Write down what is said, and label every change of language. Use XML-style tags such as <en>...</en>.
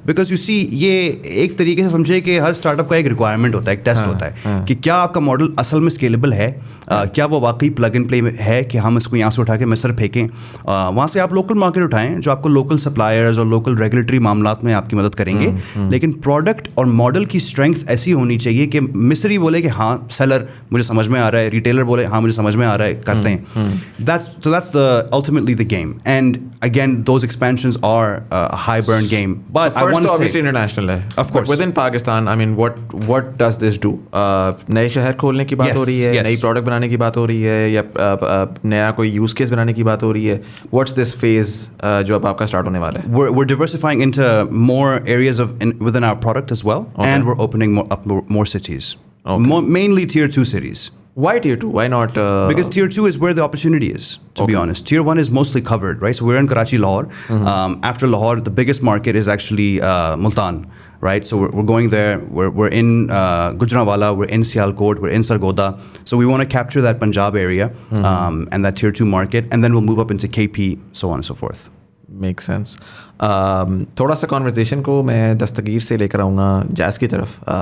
<en>Because you see,</en> <hi>ये एक तरीके से समझे कि हर स्टार्टअप का एक रिक्वायरमेंट होता है, एक टेस्ट होता है कि क्या आपका मॉडल असल में स्केलेबल है, क्या वो वाकई प्लग एंड प्ले है कि हम इसको यहाँ से उठा के मिस्र फेंकें, वहाँ से आप लोकल मार्केट उठाएं जो आपको लोकल सप्लायर्स और लोकल रेगुलेटरी मामलात में आपकी मदद करेंगे, लेकिन प्रोडक्ट और मॉडल की स्ट्रेंथ ऐसी होनी चाहिए कि मिस्री बोले कि हाँ सेलर मुझे समझ में आ रहा है, रिटेलर बोले हाँ मुझे समझ में आ रहा है, करते हैं.</hi> <en>That's the ultimately the game. And again, those expansions are a high burn game. But so I want to obviously international</en> <hi>है.</hi> <en>Of course. But within Pakistan, I mean, what does this do?</en> <hi>नए शहर खोलने की बात हो रही है, नई प्रोडक्ट बनाने की बात हो रही है, या नया कोई यूज केस बनाने की बात हो रही है?</hi> <en>What's this phase</en> <hi>जो अब आपका स्टार्ट होने वाला है?</hi> <en>We're diversifying into more areas within our product as well, and we're opening more cities. Mainly tier 2 cities. Why tier 2? Why not? Because tier 2 is where the opportunity is, to be honest. Tier 1 is mostly covered, right? So we're in Karachi, Lahore. After Lahore, the biggest market is actually Multan, right? So we're going there. We're in Gujranwala, we're in Sialkot, we're in Sargodha. So we want to capture that Punjab area and that tier 2 market, and then we'll move up into KP, so on and so forth. Make sense.</en> <hi>थोड़ा सा conversation को मैं दस्तगीर से लेकर आऊँगा jazz की तरफ.</hi>